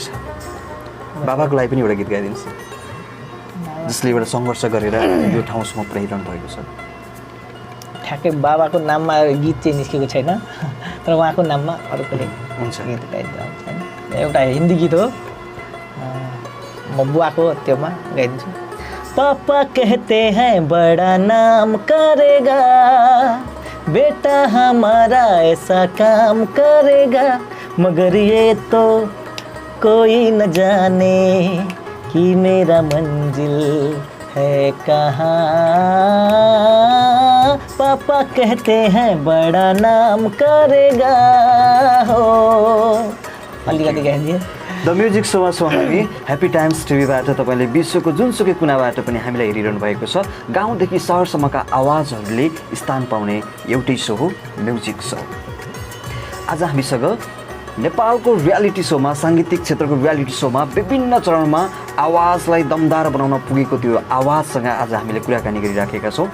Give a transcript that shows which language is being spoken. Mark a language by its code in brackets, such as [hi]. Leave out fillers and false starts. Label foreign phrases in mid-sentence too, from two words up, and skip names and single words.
[ne] बाबाको लागि पनि एउटा गीत गाइदिनुहोस् जसले एउटा सङ्घर्ष गरेर यो ठाउँसम्म पुर्याइरहनु भएको छ। ठ्याक्कै बाबाको नाममा गीत चाहिँ निस्केको छैन, तर उहाँको नाममा अरू पनि हुन्छ गीत गाइदिनु छैन। एउटा हिन्दी गीत हो, म बुवाको त्योमा गाइदिन्छु। [hi] पापा कहते हैं बड़ा नाम करेगा, बेटा हमारा ऐसा काम करेगा, मगर ये तो कोई न जाने कि मेरा मंजिल है कहाँ, पापा कहते हैं बड़ा नाम करेगा हो। [ne] अलिकति गाइदिए। द म्युजिक सोमा हामी ह्याप्पी टाइम्स टिभीबाट तपाईँले विश्वको जुनसुकै कुनाबाट पनि हामीलाई हेरिरहनु भएको छ। गाउँदेखि सहरसम्मका आवाजहरूले स्थान पाउने एउटै सो हो म्युजिक सो। आज हामीसँग नेपालको रियालिटी सोमा, साङ्गीतिक क्षेत्रको रियालिटी सोमा विभिन्न चरणमा आवाजलाई दमदार बनाउन पुगेको त्यो आवाजसँग आज हामीले कुराकानी गरिराखेका छौँ।